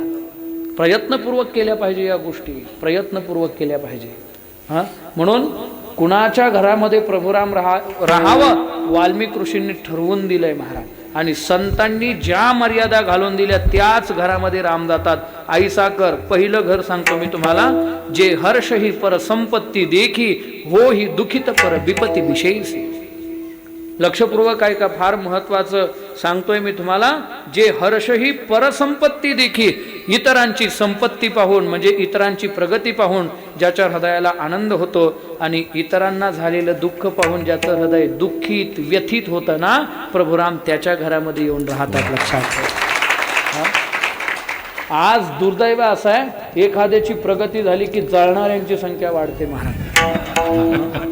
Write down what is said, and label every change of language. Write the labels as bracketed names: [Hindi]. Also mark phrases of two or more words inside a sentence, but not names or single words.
[Marathi] प्रयत्नपूर्वक केल्या पाहिजे या गोष्टी, प्रयत्नपूर्वक केल्या पाहिजे. म्हणून कुणाच्या घरामध्ये प्रभुराम राहावं वाल्मिक ऋषींनी ठरवून दिलंय महाराज. आणि संतांनी ज्या मर्यादा घालून दिल्या त्याच घरामध्ये राम जातात. आई साकर पहिलं घर सांगतो मी तुम्हाला, [Awadhi] जे हर्ष ही पर संपत्ती देखी, हो ही दुखित पर विपत्ती विषयी. [Marathi] लक्षपूर्वक आहे का? फार महत्वाचं सांगतोय मी तुम्हाला. [Awadhi] जे हर्ष ही परसंपत्ती देखी, [Marathi] इतरांची संपत्ती पाहून म्हणजे इतरांची प्रगती पाहून ज्याच्या हृदयाला आनंद होतो, आणि इतरांना झालेलं दुःख पाहून ज्याचं हृदय दुःखित व्यथित होतं ना, प्रभुराम त्याच्या घरामध्ये येऊन राहतात. लक्षात ठेवा. आज दुर्दैव असं आहे, एखाद्याची प्रगती झाली की जळणाऱ्यांची संख्या वाढते महाराज.